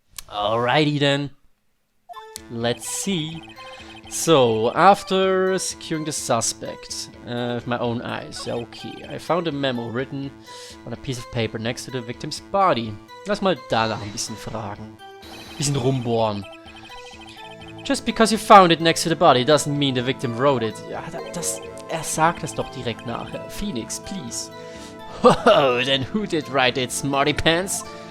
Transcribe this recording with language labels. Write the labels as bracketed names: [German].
[English] Alrighty then. Let's see So, after securing the suspect with my own eyes, okay, I found a memo written on a piece of paper next to the victim's body. [German] Lass mal danach ein bisschen fragen. Ein bisschen rumbohren. [English] Just because you found it next to the body doesn't mean the victim wrote it. [German] Ja, er sagt das doch direkt nachher. [English] Phoenix, please. Oh, then who did write it, smarty pants?